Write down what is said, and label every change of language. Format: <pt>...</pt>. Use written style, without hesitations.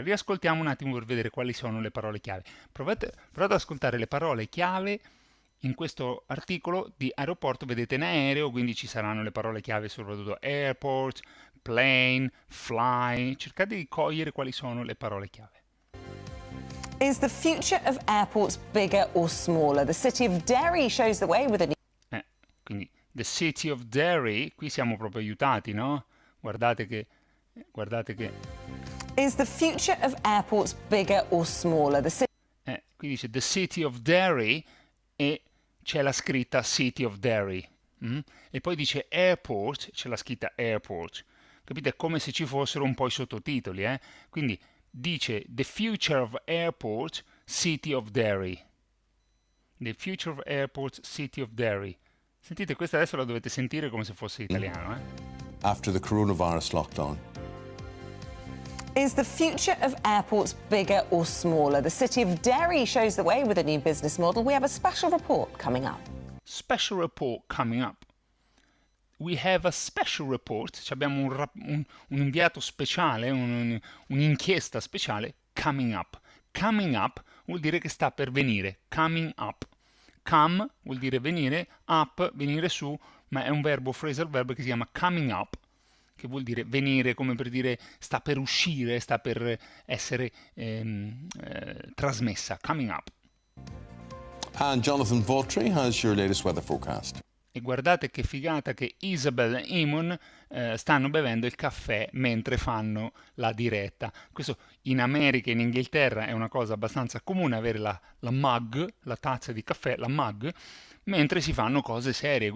<it>Riascoltiamo un attimo per vedere quali sono le parole chiave. Provate ad ascoltare le parole chiave in questo articolo di aeroporto. Vedete in aereo, quindi ci saranno le parole chiave soprattutto airport, plane, fly. Cercate di cogliere quali sono le parole chiave.</it> <en>Is the future of airports bigger or smaller? The city of Derry shows the way with a new...</en> <it>Quindi</it> <en>the city of Derry,</en> <it>qui siamo proprio aiutati, no? Guardate che</it> <en>Is the future of airports bigger or smaller?</en> <it>Qui dice the city of Derry e c'è la scritta city of Derry. E poi dice airport, c'è la scritta airport. Capite? È come se ci fossero un po' i sottotitoli, Quindi dice</it> <en>the future of airport,</en> <it>city of Derry.</it> <en>The future of airport, city of Derry.</en> <it>Sentite, questa adesso la dovete sentire come se fosse italiano,</it> <en>After the coronavirus lockdown. Is the future of airports bigger or smaller? The city of Derry shows the way with a new business model. We have a special report coming up. Special report coming up. We have a special report.</en> <it>Abbiamo un inviato speciale, un'inchiesta speciale,</it> <en>coming up.</en> <it>Coming up vuol dire che sta per venire. Coming up. Come vuol dire venire, up, venire su, ma è un verbo, phrasal verb che si chiama coming up, che vuol dire venire, come per dire sta per uscire, sta per essere trasmessa.</it> <en>Coming up. And Jonathan Vautry has your latest weather forecast.</en> <it>E guardate che figata che Isabel e Eamon stanno bevendo il caffè mentre fanno la diretta. Questo in America e in Inghilterra è una cosa abbastanza comune, avere la mug, la tazza di caffè, la mug, mentre si fanno cose serie.</it>